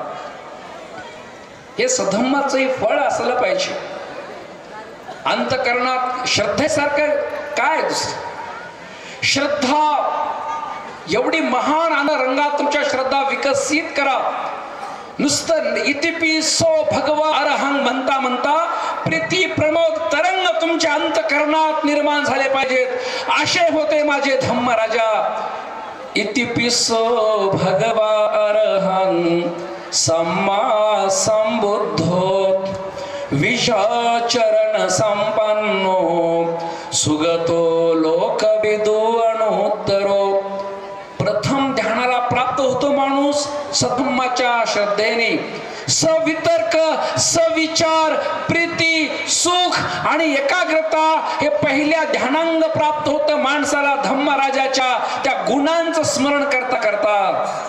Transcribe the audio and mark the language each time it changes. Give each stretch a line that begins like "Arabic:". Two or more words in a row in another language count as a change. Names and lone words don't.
Marathi: हे सधम्माचंही फळ असलं पाहिजे. अंतकरणात श्रद्धेसारखं काय श्रद्धा एवढी महान आणि रंगात तुमच्या श्रद्धा विकसित करा. नुसतं
Pali: इतिपिसो भगवा अरहंग
Marathi: म्हणता म्हणता प्रीती प्रमोद तरंग तुमच्या अंतकरणात निर्माण झाले पाहिजेत. असे होते माझे धम्मराजा.
Pali: इतिपिसो भगवा अरहंग सम्मा संबुद्धो विषाचरण संपन्नो सुगतो लोकविदु अणुत्तरो.
Marathi: प्रथम ध्यानाला प्राप्त होतो माणूस सधम्माच्या श्रद्धेने. सवितर्क, सविचार, प्रीती, सुख आणि एकाग्रता हे पहिल्या ध्यानांग प्राप्त होतं माणसाला धम्मराजाच्या त्या गुणांचं स्मरण करता करता.